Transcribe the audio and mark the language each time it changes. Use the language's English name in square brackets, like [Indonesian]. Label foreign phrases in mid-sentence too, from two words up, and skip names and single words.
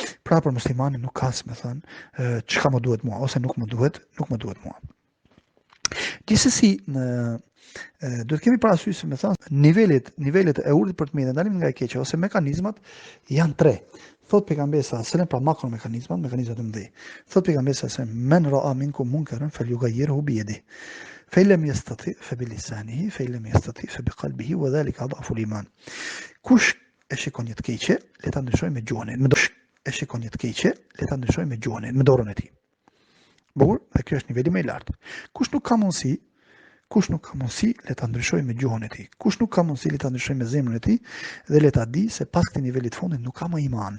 [Albanian] Pra për muslimanin nuk ka me thënë çka më duhet mua ose nuk më duhet mua. Gjithsesi duhet kemi parasysh me thënë nivelet e urdhit për të mirë ndalim nga e keqja ose mekanizmat janë 3. Thot pejgamberi sa selam pra makro mekanizmat e mëdhenj. Thot pejgamberi sa [Arabic] من رأى منكم منكرا فليغيره بيده. فإن لم يستطع فبلسانه فإن لم يستطع فبقلبه وذلك أضعف الإيمان. [Albanian] Kush e shikon një të keqe, le ta ndryshojë me gjuhën, me dorën e tij. Bukur, dhe kjo është niveli më i lartë. Kush nuk ka mundësi le ta ndryshojë me gjuhën e tij. Kush nuk ka mundësi le ta ndryshojë me zemrën e tij dhe le ta di se pas këtij niveli të fundit nuk ka më iman.